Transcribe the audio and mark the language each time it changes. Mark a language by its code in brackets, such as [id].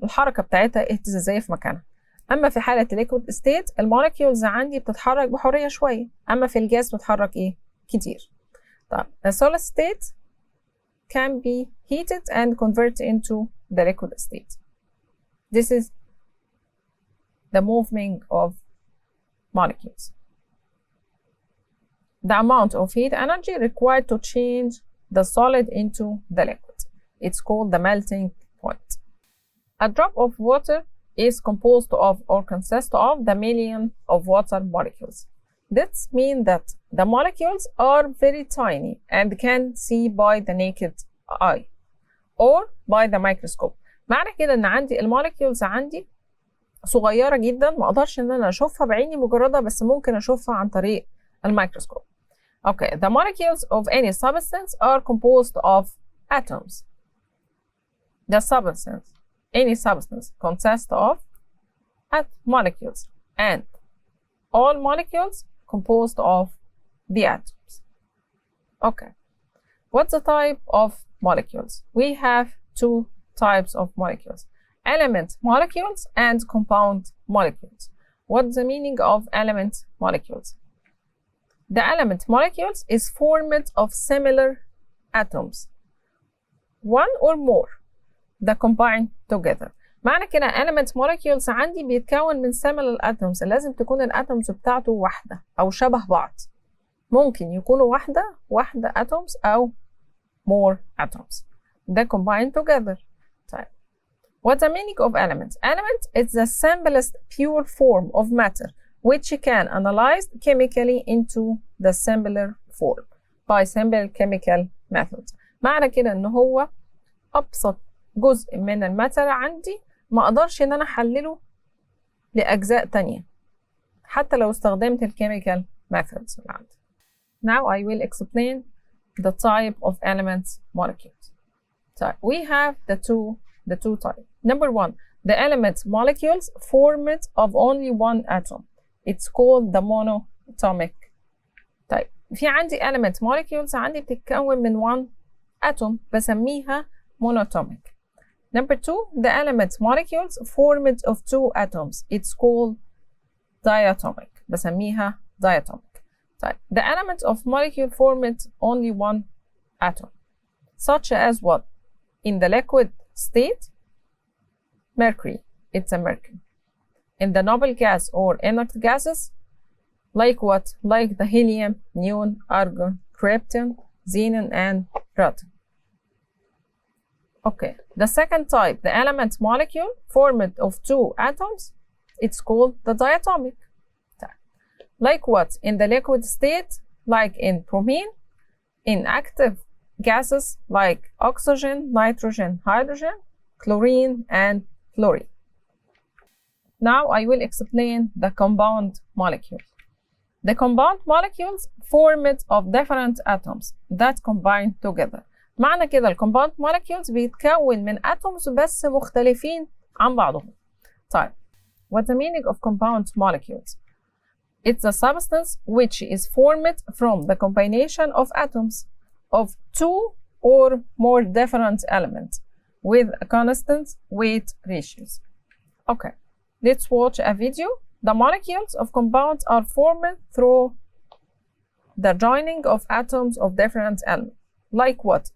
[ar] الحركة بتاعتها اهتزازية في مكانها. أما في حالة liquid state المولكيولز عندي بتتحرك بحرية شوية. أما في الجاز بتتحرك كتير. [en] طيب the solid state can be heated and converted into the liquid state. This is the movement of molecules. The amount of heat energy required to change the solid into the liquid. It's called the melting point. A drop of water is composed of or consists of the million of water molecules. This means that the molecules are very tiny and can see by the naked eye or by the microscope. [ar] معنى كده ان عندي المولكيولز عندي صغيرة جدا، ما اقدرش ان انا اشوفها بعيني مجردة، بس ممكن اشوفها عن طريق الميكروسكوب. [en] Okay, the molecules of any substance are composed of atoms. The substance, any substance, consists of molecules, and all molecules composed of the atoms. Okay, what's the type of molecules? We have two types of molecules: element molecules and compound molecules. What's the meaning of element molecules? The element molecules is formed of similar atoms, one or more, that combine together. [ar] معنى كده element molecules عندي بيتكون من similar atoms، لازم تكون الاتومز بتاعته واحدة أو شبه بعض. ممكن يكونوا واحدة [en] atoms أو more atoms that combine together. [ar] طيب. [en] What's the meaning of element? Element is the simplest pure form of matter which can analyze chemically into the simpler form by simple chemical methods. [ar] معنى كده ان هو ابسط جزء من الماتر عندي ما اقدرش ان انا احلله لاجزاء تانية حتى لو استخدمت الكيميكال methods اللي عندي. [en] Now I will explain the type of elements molecules. So we have the two types. Number one, the element molecules formed of only one atom. It's called the monatomic type. [ar] في عندي element molecules عندي بتتكون من [en] one atom [ar] بسميها monatomic. [en] Number two, the element molecules formed of two atoms. It's called diatomic. [ar] بسميها [en] diatomic. [ar] طيب. [en] The element of molecule formed only one atom. Such as what? In the liquid state, mercury. It's a mercury. In the noble gas or inert gases, like what? Like the helium, neon, argon, krypton, xenon, and proton. Okay, the second type, the element molecule formed of two atoms, it's called the diatomic type. Like what? In the liquid state, like in bromine. In active gases, like oxygen, nitrogen, hydrogen, chlorine, and fluorine. Now I will explain the compound molecule. The compound molecules formed of different atoms that combine together. [ar] معنى كده الكومباوند molecules بيتكون من atoms بس مختلفين عن بعضهم. [en] طيب, what's the meaning of compound molecules? It's a substance which is formed from the combination of atoms of two or more different elements with constant weight ratios. Okay, let's watch a video. The molecules of compounds are formed through the joining of atoms of different elements. Like what?